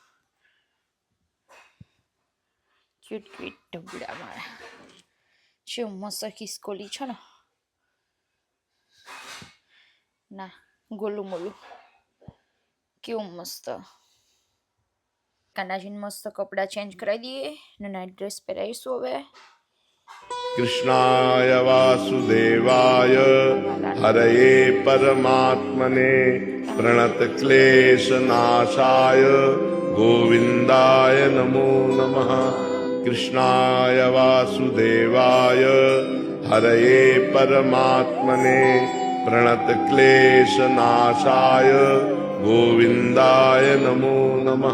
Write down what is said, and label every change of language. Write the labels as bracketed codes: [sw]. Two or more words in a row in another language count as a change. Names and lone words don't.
[gu] ક્યુટ ક્યુટ ઢબડા મારા. શું મસ્ત ખિસકોલી છે ને. ના ગોલું મોલું કેવું મસ્ત. કાનાજીને મસ્ત કપડાં ચેન્જ કરાવી દઈએ ને [en] night dress [gu] પહેરાવીશું. હવે [sa] कृष्णाय वासुदेवाय हरये परमात्मने प्रणतक्लेशनाशाय गोविन्दाय नमो नमः। कृष्णाय वासुदेवाय हरये परमात्मने प्रणतक्लेशनाशाय गोविन्दाय नमो नमः।